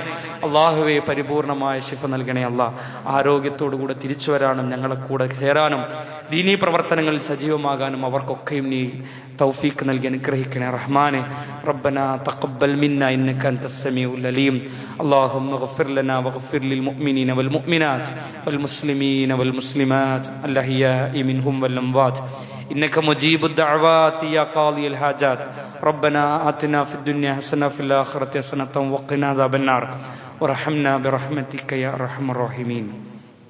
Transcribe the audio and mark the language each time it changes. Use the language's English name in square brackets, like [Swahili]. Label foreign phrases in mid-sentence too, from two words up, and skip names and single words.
[Malayalam] അള്ളാഹുവെ പരിപൂർണമായ ശിഫ നൽകണേ അല്ലാ. ആരോഗ്യത്തോടുകൂടെ തിരിച്ചു വരാനും ഞങ്ങളെ കൂടെ ചേരാനും ദീനീ പ്രവർത്തനങ്ങളിൽ സജീവമാകാനും അവർക്കൊക്കെയും നീ തൗഫീഖ് നൽകി അനുഗ്രഹിക്കണേ റഹ്മാനെ. [Arabic] ربنا تقبل منا إنك أنت السميع العليم. اللهم اغفر لنا واغفر للمؤمنين والمؤمنات والمسلمين والمسلمات الأحياء منهم والأموات إنك مجيب الدعوات يا قاضي الحاجات. ربنا آتنا في الدنيا حسنة وفي الآخرة حسنة وقنا عذاب النار وارحمنا برحمتك يا أرحم الراحمين.